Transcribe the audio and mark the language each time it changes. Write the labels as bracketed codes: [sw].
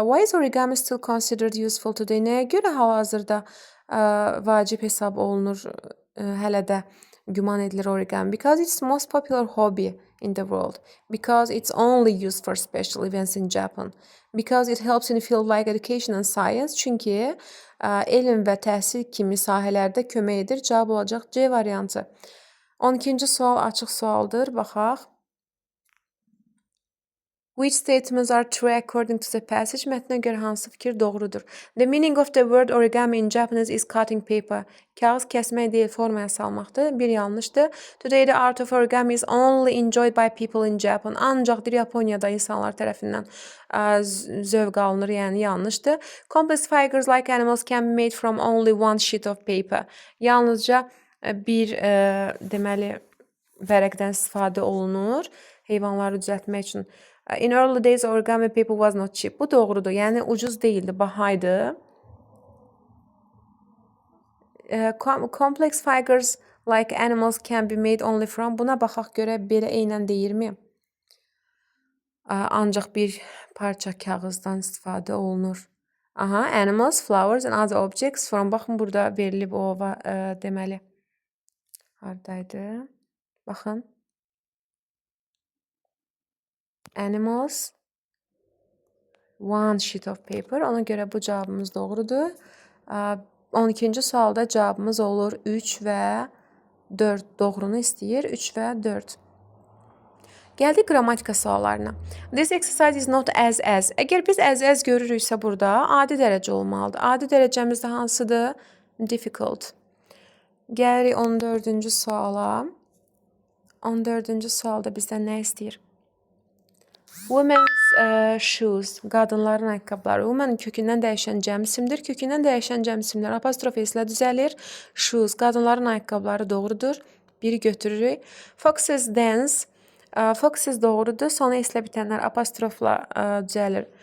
[en] Why is origami still considered useful today? [az] Nəyə görə hal-hazırda vacib hesab olunur, hələ də güman edilir origami? [en] Because it's the most popular hobby in the world. Because it's only used for special events in Japan. Because it helps in a field like education and science. [az] Çünki elm və təhsil kimi sahələrdə kömək edir. Cavab olacaq C variantı. 12-ci sual açıq sualdır. Baxaq. [en] Which statements are true according to the passage? [az] Mətnə görə hansı fikir doğrudur? [en] The meaning of the word origami in Japanese is cutting paper. [az] Kağız kəsmək deyil, formaya salmaqdır. Bir yanlışdır. [en] Today the art of origami is only enjoyed by people in Japan. [az] Ancaq Yaponiyada insanlar tərəfindən zövq alınır, yəni yanlışdır. [en] Complex figures like animals can be made from only one sheet of paper. [az] Yalnızca bir deməli vərəqdən istifadə olunur heyvanları düzəltmək üçün. [en] In early days origami paper was not cheap. [az] Bu doğrudur. Yəni ucuz değildi, bahaydı. [en] Complex figures like animals can be made only from. [az] Buna baxaq görə belə eynən deyirmi? Ancaq bir parça kağızdan istifadə olunur. [en] Aha, animals, flowers and other objects from. [az] Baxın burada verilib o deməli. Hardaydı? Baxın. [en] Animals, one sheet of paper. [az] Ona görə bu cavabımız doğrudur. 12-ci sualda cavabımız olur 3 və 4. Doğrunu istəyir. 3 və 4. Gəldik qrammatika suallarına. [en] This exercise is not as. [az] Əgər biz as görürüksə burada adi dərəcə olmalıdır. Adi dərəcəmiz də hansıdır? Difficult. Gəlirik 14-cü suala. 14-cü sualda bizdən nə istəyir? Women's shoes, qadınların ayaqqabıları. Women kökündən dəyişən cəm isimdir. Kökündən dəyişən cəm isimlər apostrof ilə düzəlir. Shoes, qadınların ayaqqabıları doğrudur. Biri götürürük. [en] Foxes dance. [az] Foxes doğrudur. Sona s-lə bitənlər apostrofla düzəlir.